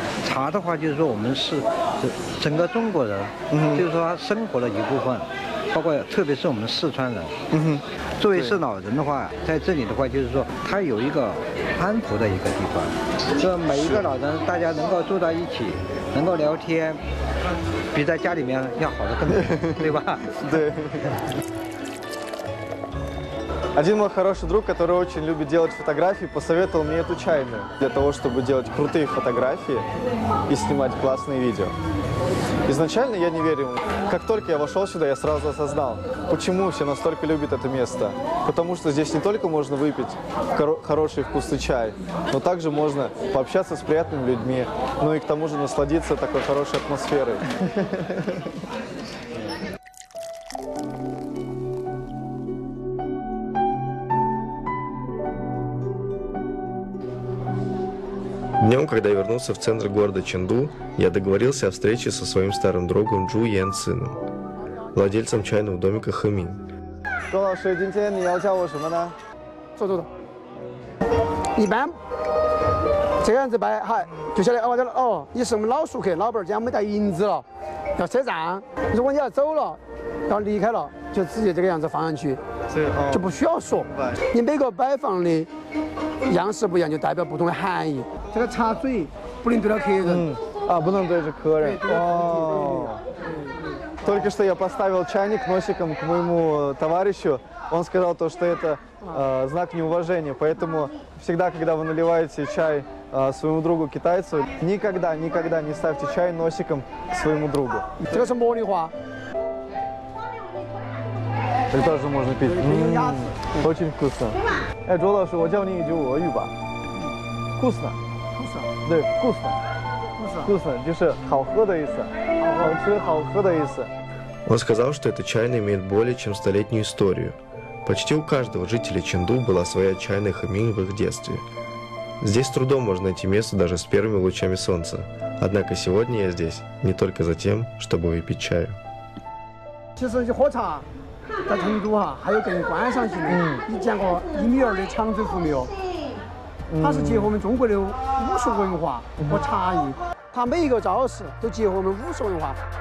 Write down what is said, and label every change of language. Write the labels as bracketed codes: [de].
[zh] 茶的话就是说我们是整个中国人，就是说他生活的一部分，包括特别是我们四川人。作为是老人的话，在这里的话就是说他有一个安抚的一个地方，说每一个老人大家能够住在一起，能够聊天，比在家里面要好的更多，对吧？对。 [ru] Один мой хороший друг, который очень любит делать фотографии, посоветовал мне эту чайную для того, чтобы делать крутые фотографии и снимать классные видео. Изначально я не верил. Как только я вошел сюда, я сразу осознал, почему все настолько любят это место. Потому что здесь не только можно выпить хороший вкусный чай, но также можно пообщаться с приятными людьми, ну и к тому же насладиться такой хорошей атмосферой. Днем, когда я вернулся в центр города Чэнду, я договорился о встрече со своим старым другом Джу Ян Цином, владельцем чайного домика Хэмин. [zh] 周老师，今天你要教我什么呢？走。一般这样子摆，嗨，就晓得哦，哦，你是我们老熟客，老板儿今天没带银子了，要赊账。如果你要走了，要离开了，就直接这个样子放上去，就不需要说。你每个摆放的样式不一样，就代表不同的含义。这个插嘴不能对着客人，不能对着客人。哦。 [ru] Только что я поставил чайник носиком к моему товарищу. Он сказал то, что это знак неуважения. Поэтому всегда, когда вы наливаете чай своему другу китайцу, никогда не ставьте чай носиком к своему другу. [zh] 这个是茉莉花。这个 [ru] тоже можно пить. Очень вкусно. [zh] 哎，周老师，我教你一句俄语吧。вкусно。对，вкусно。 вкусно就是好喝的意思，好吃、好喝的意思。 [ru] Он сказал, что эта чайная имеет более чем 100-летнюю историю. Почти у каждого жителя Чэнду была своя чайная хэмин в их детстве. Здесь с трудом можно найти место даже с первыми лучами солнца. Однако сегодня я здесь не только за тем, чтобы выпить чаю. [zh] 其实喝茶在成都哈，还有更观赏性的。你见过1米2的长嘴壶没有？它是结合我们中国的武术文化和茶艺，它每一个招式都结合我们武术文化。